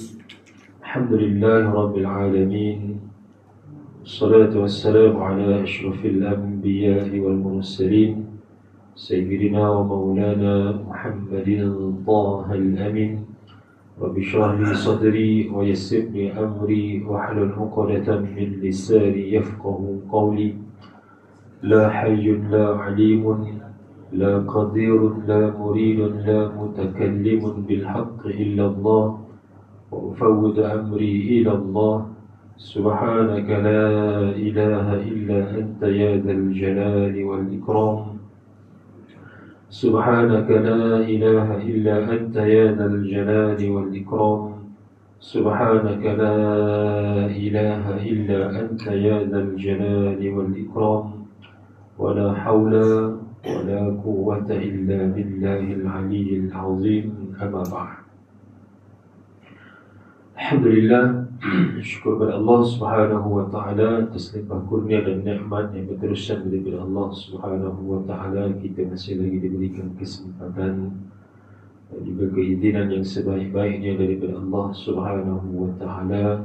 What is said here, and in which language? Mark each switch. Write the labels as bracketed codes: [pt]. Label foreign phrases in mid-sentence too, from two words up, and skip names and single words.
[ar] الحمد لله رب العالمين والصلاة والسلام على أشرف الأنبياء والمرسلين سيدنا ومولانا محمد طه الأمين. رب اشرح لي صدري ويسر لي أمري واحلل عقدة من لساني يفقهوا قولي. لا حي لا عالم لا قادر لا مريد لا متكلم بالحق إلا الله. وأفوض أمري إلى الله سبحانك لا إله إلا أنت يا ذا الجلال والإكرام. سبحانك لا إله إلا أنت يا ذا الجلال والإكرام. سبحانك لا إله إلا أنت يا ذا الجلال والإكرام. ولا حول ولا قوة إلا بالله العلي العظيم. أما بعد. [ms] Alhamdulillah, syukur kepada Allah [ar] سبحانه وتعالى [ms] atas limpah kurnia dan nikmat yang berterusan daripada Allah [ar] سبحانه وتعالى. [ms] Kita masih lagi diberikan kesempatan dan juga keizinan yang sebaik-baiknya daripada Allah [ar] سبحانه وتعالى.